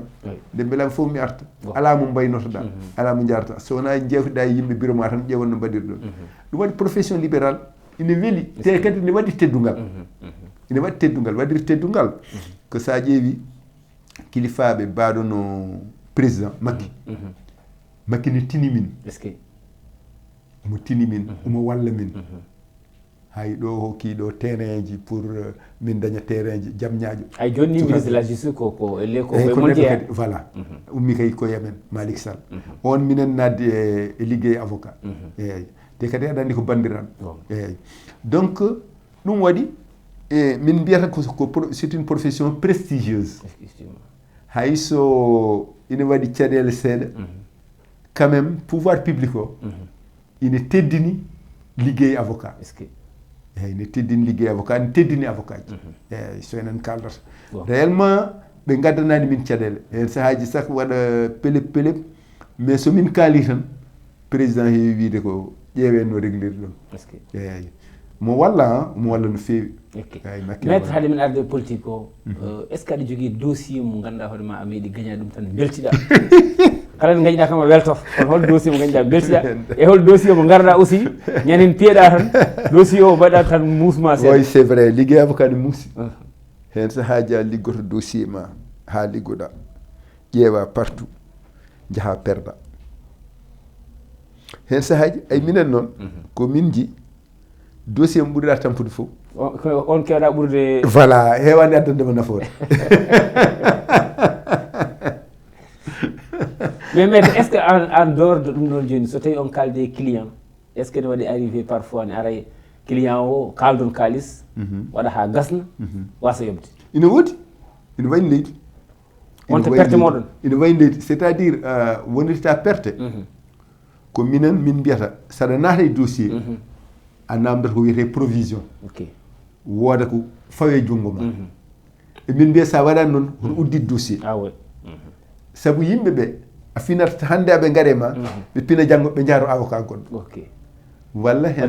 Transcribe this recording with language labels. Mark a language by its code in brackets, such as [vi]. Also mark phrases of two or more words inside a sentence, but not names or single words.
[ff] nde beelami fof mi arta ala mo mbaynotoɗa ala mo jarata so wona jewtuɗa e yimɓe bureau ma tan ƴewan no mbaɗir ɗon ɗum waɗi [fr] profession libéral [ff] ine weeli te kadi ne waɗi teddungal ine waɗi teddungal waɗiri teddungal ko sa ƴeewi kilifaɓe mbaɗono président Makki ne tini min omo tini min omo walla min hay ɗo hokkiɗo terrain ji pour min daña terrain ji jamñaƴo hay joni [fr] ministre de la justice [ff] ko elle ko kadi voilà ummi kay koye amen Malick Sall on minen naddi e liggey avocat eyyi te kadi aɗa andi ko bandiran eyyi donc ɗum waɗi min mbiyata ko [fr] c'est une profession prestigieuse [ff] hay so ina waɗi caɗele seeɗa [fr] quand même pouvoir public [ff] o ina teddini liggey avocat eyyi ne teddini liggey avocat ne teddini avocat ji eyyi so enen kaldata réellement ɓe gaddanani min caɗele hen sahaji sak waɗa pelep mais somin kaali tan président heewi wiide ko ƴeewen no réglir ɗum eyyi mo walla no feewi maître haade min arde politique o [fr] est ce que [ff] aɗa jogui dossier mo ganduɗa hoore ma a meeɗi gañade ɗum tan beltiɗa kala nde gañiɗa kam a weltoto kono hol dossier mo gañiɗa beltiɗa e hol dossier mo garɗa aussi ñanen piyeɗa tan dossier o mbaɗa tan muusma seeɗa [fr] oui c'est vrai [ff] liggey avocat ne muusi hen sahaji a liggoto dossier ma ha liggoɗa ƴeewa partout jaaha perda hen sahaji ay minen noon ko min ji dossier mo ɓurɗa tampude fof on kewɗa ɓurde voilà hewani addandema nafoore [fr] mais maître est ce que en dehors de [ff] ɗum ɗon joni so tawi on kalde client [fr] est ce que [ff] ne waɗi [fr] arrivé parfois [ff] ne ara client o kaldon kalis waɗa ha gasna wasa yobde ina woodi ina wayno leydi wonta perte moɗon ina wayno leydi [fr] c' est à dire [ff] wonirta perte ko minen min mbiyata saɗa naata e dossier a namdata ko wiyete provision wooda ko fawe junngo ma e min mbiya sa waɗani noon hono uddide dossier saabu yimɓe ɓe a finata hannde aɓe gaare ma ɓe pina janngo ɓe jaaro avocat goɗɗo walla hen